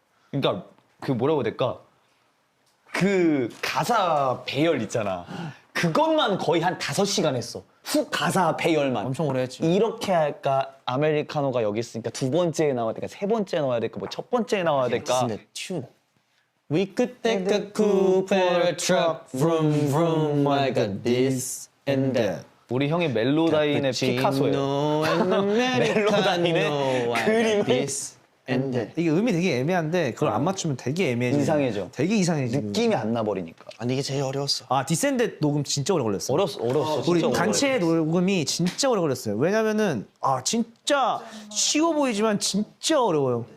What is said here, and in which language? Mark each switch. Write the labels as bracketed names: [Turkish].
[Korean] 그러니까 그 뭐라고 해야 될까? 그 가사 배열 있잖아. 그것만 거의 한 5시간 했어. 훅 가사 배열만. 엄청 오래 했지. 이렇게 할까? 아메리카노가 여기 있으니까 2번째에 나와야 될까? 3번째에 나와야 될까? 뭐 첫 번째에 나와야 될까? 근데 튠. [English] We could take a coupe and a truck, vroom vroom, I got this and that. [Korean] 우리 형이 멜로다인의 피카소예요. 멜로다인의 그림을 [English] this and that. [Korean] 이게 음이 되게 애매한데 그걸 안 맞추면 되게 애매해져. 이상해져. 되게 이상해지. 느낌이 안 나버리니까. 아니 이게 제일 어려웠어. 아 디센드 녹음 진짜 오래 걸렸어. 어렸어. 우리 진짜 오래 단체 녹음이 진짜 오래 걸렸어요. 왜냐면은 진짜 쉬워 보이지만 진짜 어려워요.